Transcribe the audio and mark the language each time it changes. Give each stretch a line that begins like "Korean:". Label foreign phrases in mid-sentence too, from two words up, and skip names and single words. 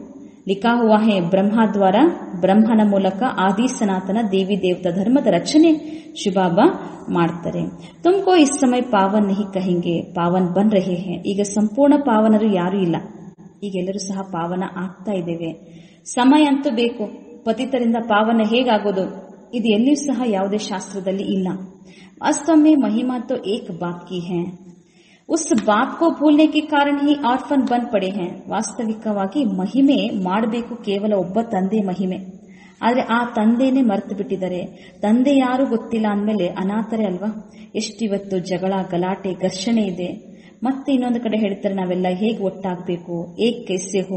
Hindi: लिखा हुआ है ब्रह्मा द्वारा,
Kannada: ಬ್ರಹ್ಮನ ಮೂಲಕ ಆದಿ ಸನಾತನ ದೇವಿ ದೇವತಾ ಧರ್ಮದ ರಚನೆ ಶುಭಾಬ ಮಾಡ್ತಾರೆ.
Hindi: तुमको इस समय पावन नहीं कहेंगे, पावन बन रहे हैं.
Kannada: ಈಗ ಸಂಪೂರ್ಣ ಪಾವನರು ಯಾರೂ ಇಲ್ಲ, ಈಗೆಲ್ಲರೂ ಸಹ ಪಾವನ ಆಗ್ತಾ ಇದ್ದೇವೆ. ಸಮಯ ಅಂತೂ ಬೇಕು. ಪತಿತರಿಂದ ಪಾವನ ಹೇಗಾಗೋದು? ಇದು ಎಲ್ಲಿಯೂ ಸಹ ಯಾವುದೇ ಶಾಸ್ತ್ರದಲ್ಲಿ ಇಲ್ಲ.
Hindi: वास्तव में महिमा तो एक बाप की है. उस बाप को भूलने के कारण ही ऑर्फ़न बन पड़े हैं.
Kannada: ವಾಸ್ತವಿಕವಾಗಿ ಮಹಿಮೆ ಮಾಡಬೇಕು ಕೇವಲ ಒಬ್ಬ ತಂದೆ ಮಹಿಮೆ. ಆದ್ರೆ ಆ ತಂದೆನೇ ಮರೆತು ಬಿಟ್ಟಿದ್ದಾರೆ. ತಂದೆ ಯಾರು ಗೊತ್ತಿಲ್ಲ ಅಂದಮೇಲೆ ಅನಾಥರೇ ಅಲ್ವಾ. ಎಷ್ಟಿವತ್ತು ಜಗಳ, ಗಲಾಟೆ, ಘರ್ಷಣೆ ಇದೆ. ಮತ್ತೆ ಇನ್ನೊಂದು ಕಡೆ ಹೇಳ್ತಾರೆ ನಾವೆಲ್ಲ ಹೇಗೆ ಒಟ್ಟಾಗಬೇಕು,
Hindi: एक कैसे हो.